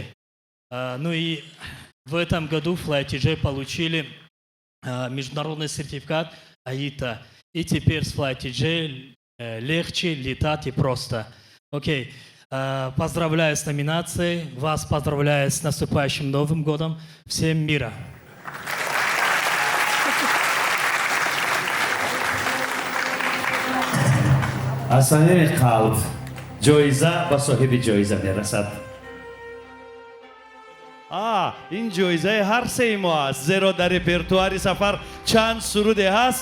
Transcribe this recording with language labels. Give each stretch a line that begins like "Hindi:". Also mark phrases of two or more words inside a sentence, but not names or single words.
Russian: Ну и в этом году FlyTJ получили международный сертификат АИТА. И теперь с FlyTJ легче летать и просто. Окей. Поздравляю с номинацией. Вас поздравляю с наступающим Новым годом. Всем мира.
Tajik: аз самими қалб ҷоиза ба соҳиби ҷоиза мерасад. ин ҷоизаи ҳар сеи мо аст, зеро дар репертуари Сафар чанд суруде ҳаст.